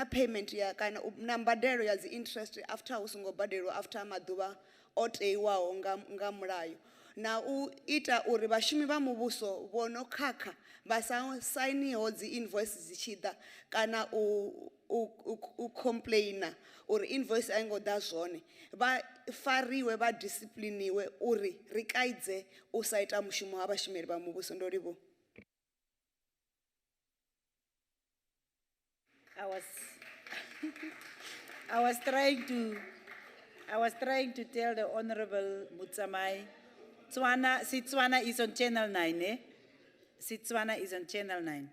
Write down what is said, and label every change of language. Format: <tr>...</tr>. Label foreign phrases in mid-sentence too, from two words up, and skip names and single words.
<ve>payment ya kana na mbadelo ya dzi interest after hu songo badelwa after maḓuvha o teiwaho nga mulayo, na u ita uri vhashumi vha muvhuso vho no khakha vha sa sainiho dzi invoice dzi tshi ḓa kana u complaina uri invoice a ngo ḓa zwone, vha fariwe vha discipliniwe uri ri kaidze u sa ita mushumo ha vhashumeli vha muvhuso. Ndo livhuwa.</ve> <en>I was trying to tell the Honorable Mutsamai, Setswana is on Channel 9, eh? Setswana is on Channel 9.</en>